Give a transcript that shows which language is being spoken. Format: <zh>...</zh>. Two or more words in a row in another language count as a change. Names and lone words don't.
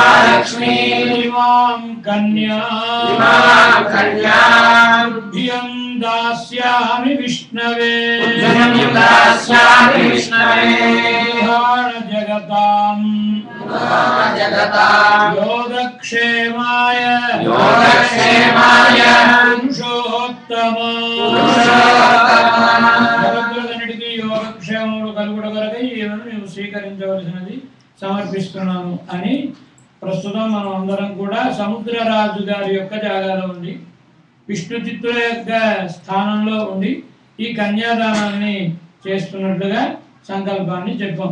<sa>మహాలక్ష్మీ ఇమాం కన్యా दास्यामि विष्णवे जगताम् योगक्षेमाय పురుషోత్తమన్నిటికీ</sa> <te>యోగక్షేమములు కలుగుట కొరకై నీవు స్వీకరించవలసినది సమర్పిస్తున్నాను అని ప్రస్తుతం మనం అందరం కూడా సముద్రరాజు గారి యొక్క జాగాలో ఉండి విష్ణు చిత్తుల యొక్క స్థానంలో ఉండి ఈ కన్యాదానాన్ని చేస్తున్నట్లుగా సంకల్పాన్ని చెప్పాం.</te>